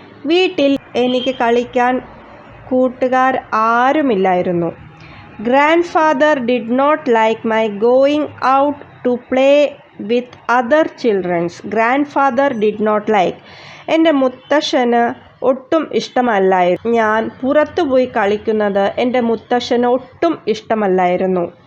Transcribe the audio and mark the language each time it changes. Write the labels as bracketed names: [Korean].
[Malayalam] വീട്ടിൽ എനിക്ക് കളിക്കാൻ കൂട്ടുകാർ ആരുമില്ലായിരുന്നു. [English] Grandfather did not like my going out to play with other children. Grandfather did not like. [Malayalam] എൻ്റെ മുത്തശ്ശന് ഒട്ടും ഇഷ്ടമല്ലായിരുന്നു. ഞാൻ പുറത്തുപോയി കളിക്കുന്നത് എൻ്റെ മുത്തശ്ശന് ഒട്ടും ഇഷ്ടമല്ലായിരുന്നു.